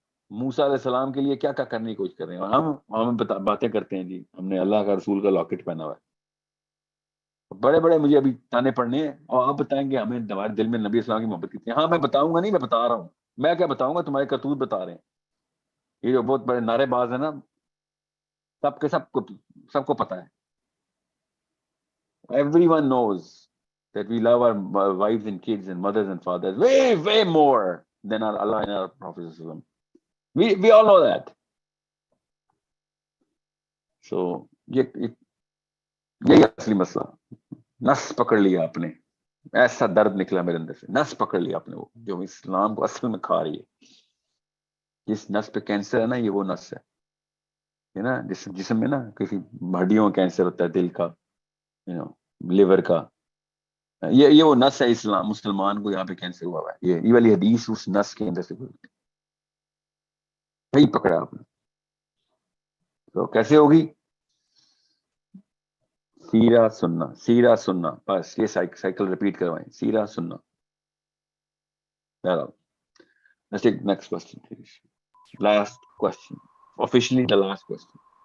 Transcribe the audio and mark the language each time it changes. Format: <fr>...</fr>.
<ur>موسیٰ علیہ السلام کے لیے کیا کرنے کی کوشش کر رہے ہیں، اور ہم باتیں کرتے ہیں جی ہم نے اللہ کا رسول کا لاکٹ پہنا ہوا ہے. بڑے مجھے ابھی تانے پڑنے ہیں، اور آپ بتائیں گے ہمیں ہمارے دل میں نبی اسلام کی محبت کتنی ہے. ہاں میں بتاؤں گا نہیں، میں بتا رہا ہوں. میں کیا بتاؤں گا، تمہارے کرتوت بتا رہے ہیں. یہ جو بہت بڑے نعرے باز ہیں نا، سب کو پتا ہے.</ur> <en>Everyone knows that we love our wives and kids and mothers and fathers way more than our Allah and our Prophet. We all know that.</en> <ur>So یہی اصلی مسئلہ. نس پکڑ لیا آپ نے، ایسا درد نکلا میرے اندر سے. نس پکڑ لیا آپ نے، وہ جو اسلام کو اصل میں کھا رہی ہے. جس نس پہ کینسر ہے نا، یہ وہ نس ہے نا. جسم میں نا کسی ہڈیوں کا کینسر ہوتا ہے، دل کا، لیور کا. یہ وہ نس ہے. اسلام مسلمان کو یہاں پہ کینسر ہوا ہے. یہ والی حدیث اس نس کے اندر سے صحیح پکڑا آپ نے. تو کیسے ہوگی؟ سیرا سننا بس. یہ سائیکل ریپیٹ کروائیں. سیرا سننا.</ur> <en>Let's take next question, please. Last question. Officially the last question.</en>